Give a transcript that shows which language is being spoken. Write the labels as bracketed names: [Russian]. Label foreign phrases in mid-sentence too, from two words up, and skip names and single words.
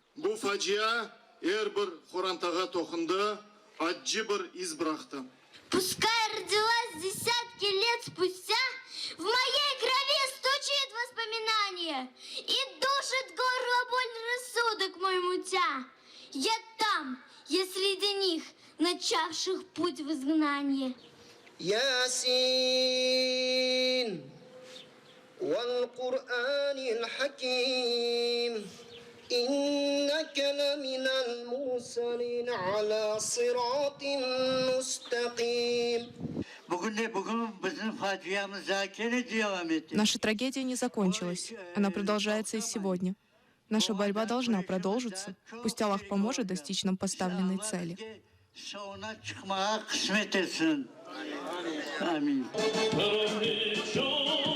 [Russian] Пускай родилась десятки лет спустя, в моей крови стучит воспоминание и душит горло боль рассудок мой мутя. Я там, я среди них, начавших путь в изгнание. [Arabic] Ясин, والقرآن الحكيم. إنك لمن المرسلين على صراط مستقيم. [Russian] Наша трагедия не закончилась. Она продолжается и сегодня. Наша борьба должна продолжиться. Пусть Аллах поможет достичь нам поставленной цели. Аминь.